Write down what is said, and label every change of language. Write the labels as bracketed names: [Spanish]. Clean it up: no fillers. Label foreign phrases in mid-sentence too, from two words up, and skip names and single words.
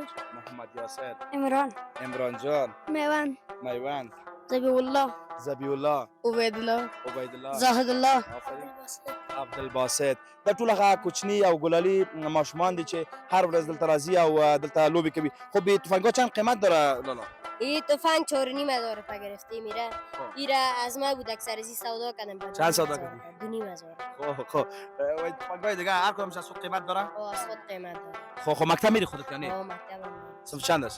[Pashto] محمد یاسر عمران جان میوند زبی الله عبید الله عبید الله زاهد الله عبدالباسط دا ټول هغه کوچني او ګلالي ماشومان دي چې هر ورځ دلته راځي او دلته لوبې کوي [Persian] خب تفنگ‌ها چند قیمت داره لالا این تفنگ 4.5 داره پا گرفته میره ایره از ما بود اکثر ازی سودا کردم چند سودا کردی؟ 2.5 خب و تفنگ‌های دیگه هر کدومش از خود قیمت داره؟ از خود قیمت داره خب مکتب میری خودت یعنی؟ مکتبم صنف چند هستی؟